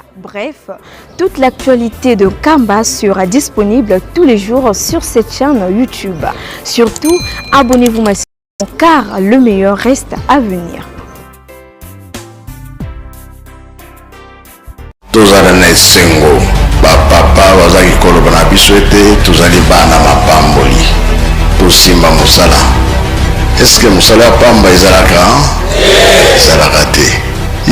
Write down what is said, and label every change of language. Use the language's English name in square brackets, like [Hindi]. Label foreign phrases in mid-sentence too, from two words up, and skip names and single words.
[French] Bref, toute l'actualité de Nkamba sera disponible tous les jours sur cette chaîne YouTube. Surtout, abonnez-vous massivement car le meilleur reste à venir. [Lingala] Papa wazaki koloba na biso ete tozali bana mapamboli tosimba mosala. [French] Est-ce que [Lingala] mosala ya pamba ezalaka? Ezalaka te.